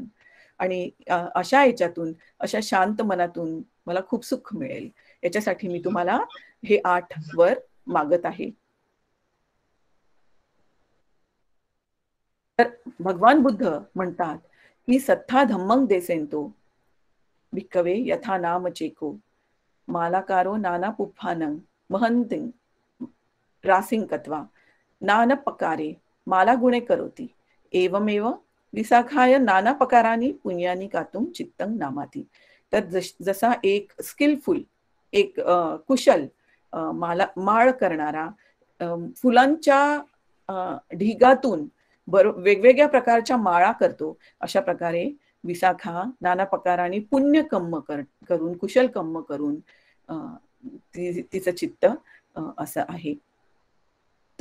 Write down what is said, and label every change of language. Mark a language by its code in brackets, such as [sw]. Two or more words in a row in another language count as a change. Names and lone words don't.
[mr] आणि अशा याच्यातून, अशा शांत मनातून मला खूप सुख मिळेल. याच्यासाठी मी तुम्हाला हे 8 वर मागत आहे. तर भगवान बुद्ध म्हणतात की [pi] सत्था धम्मं देसेंतो भिक्खवे यथा नाम चेको मालाकारो नाना पुफ्फानं महंतिं रासिं कत्वा नाना पकारे माला गुणे करोती एवमेव विशाखाय नाना पकारानी पुण्यानी कातुम चित्तं नामाती. [mr] तर जसा एक स्किलफुल, एक कुशल माळ करणारा फुलांच्या ढिगातून वेगवेगळ्या प्रकारच्या माळा करतो, अशा प्रकारे विशाखा नाना प्रकाराने पुण्य कर्म करून, कुशल कर्म करून तिचं चित्त असं आहे.